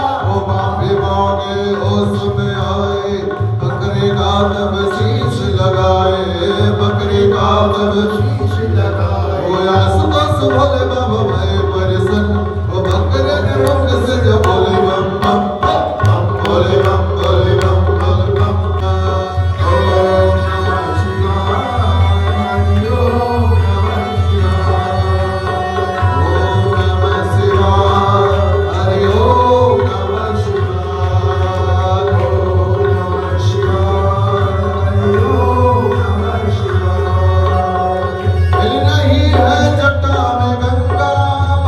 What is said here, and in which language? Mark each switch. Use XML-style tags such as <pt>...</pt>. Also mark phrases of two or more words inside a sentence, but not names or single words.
<hi>वो माफी मांगे होश में आए, बकरे का तब शीश लगाए, बकरे का तब शीश लगाए। वो आसुतोष भोले बाबा भय परिसन, वो बकरे के मुख से जब बोले बम बम बम, भोले बम भोले बम भोले बम।</hi> <sa>ओम नमः शिवाय, ओम नमः शिवाय, ओम नमः शिवाय, हरि ओम नमः शिवाय, ओम नमः शिवाय, हरि ओम नमः शिवाय।</sa> <hi>मिल रही है जटा में गंगा,</hi>